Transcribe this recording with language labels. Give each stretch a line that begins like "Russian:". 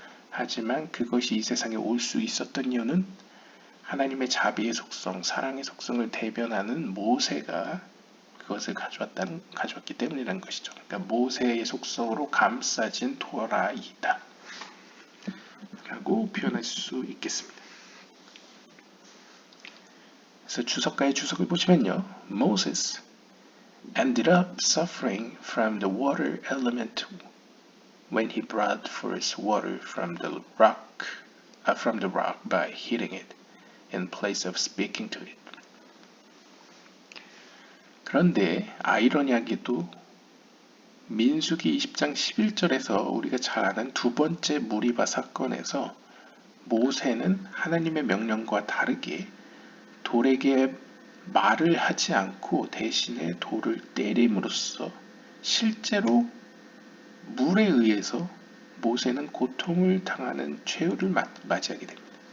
Korean: 하지만 그것이 이 세상에 올 수 있었던 이유는 하나님의 자비의 속성, 사랑의 속성을 대변하는 모세가 그것을 가져왔기 때문이라는 것이죠. 그러니까 모세의 속성으로 감싸진 토라이다. 라고 표현할 수 있겠습니다. 그래서 주석가의 주석을 보시면요.
English: Moses ended up suffering from the water element when he brought forth water from the rock by heating it in place of speaking to it.
Korean: 그런데 아이러니하게도 민수기 20장 11절에서 우리가 잘 아는 두 번째 무리바 사건에서 모세는 하나님의 명령과 다르게 돌에게 말을 하지 않고 대신에 돌을 때림으로써 실제로 물에 의해서 모세는 고통을 당하는 최후를 맞이하게 됩니다.